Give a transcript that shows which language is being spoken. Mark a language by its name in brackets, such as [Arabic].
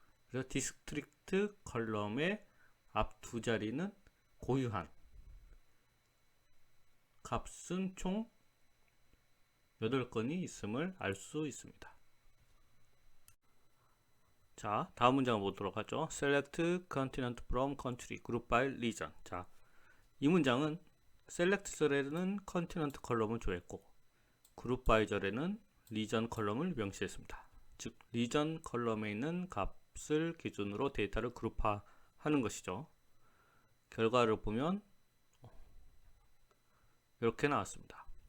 [Korean] 그래서 디스트릭트 컬럼의 앞 두 자리는 고유한 값은 총 8건이 있음을 알 수 있습니다. 자, 다음 문장을 보도록 하죠. [English] select continent from country group by region. [Korean] 자, 이 문장은 select 절에는 continent 컬럼을 조회했고 group by 절에는 region 컬럼을 명시했습니다. 즉, region 컬럼에 있는 값을 기준으로 데이터를 그룹화하는 것이죠. 결과를 보면 이렇게 나왔습니다.